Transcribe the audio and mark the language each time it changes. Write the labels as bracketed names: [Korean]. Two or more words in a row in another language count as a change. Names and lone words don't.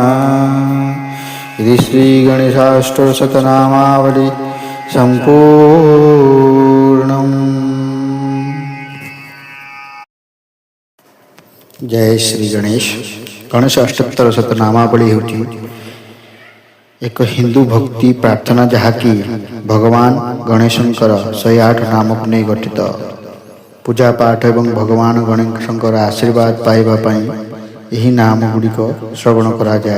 [Sanskrit] इति श्रीगणेशाष्टशतनामावली संपूर्णम्। [Hindi] जय श्री गणेश। [Odia] गणेश अष्टोत्तर शतनामावली ହେଉଛି ଏକ ହିନ୍ଦୁ ଭକ୍ତି ପ୍ରାର୍ଥନା ଯାହାକି ଭଗବାନ ଗଣେଶଙ୍କର 108 ନାମକୁ ନେଇ ଗଠିତ। ପୂଜା ପାଠ ଏବଂ ଭଗବାନ ଗଣେଶଙ୍କର ଆଶୀର୍ବାଦ ପାଇବା ପାଇଁ ଏହି ନାମ ଗୁଡ଼ିକ ଶ୍ରବଣ କରାଯାଏ।